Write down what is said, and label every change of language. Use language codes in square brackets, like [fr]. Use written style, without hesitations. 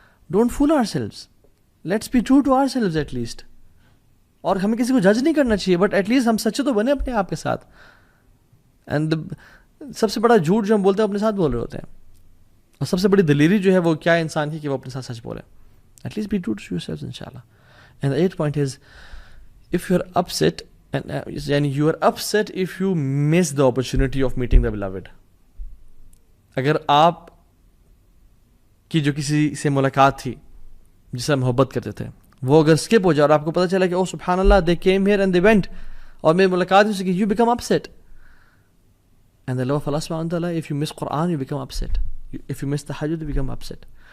[en] Don't fool ourselves, let's be true to ourselves at least. [ur] اور ہمیں کسی کو جج نہیں کرنا چاہیے, [en] but at least [ur] ہم سچے تو بنے اپنے آپ کے ساتھ. اینڈ سب سے بڑا جھوٹ جو ہم بولتے ہیں اپنے ساتھ بول رہے ہوتے ہیں, اور سب سے بڑی دلیری جو ہے وہ کیا ہے انسان کی, کہ وہ اپنے ساتھ سچ بولے. [en] At least be true to yourself انشاءاللہ. And the 8th point is if you are upset, یعنی you are upset if you miss the opportunity of meeting the beloved. [ur] اگر آپ کی جو کسی سے ملاقات تھی جس سے محبت کرتے تھے, وہ اگر اسکپ ہو جائے اور آپ کو پتہ چلا کہ او سبحان اللہ [en] they came here and they went, [ur] اور میری ملاقات ہو سکی, [en] you become upset. And the love of Allah subhanahu wa ta'ala, if you miss Quran you become upset, if you miss tahajjud you become upset.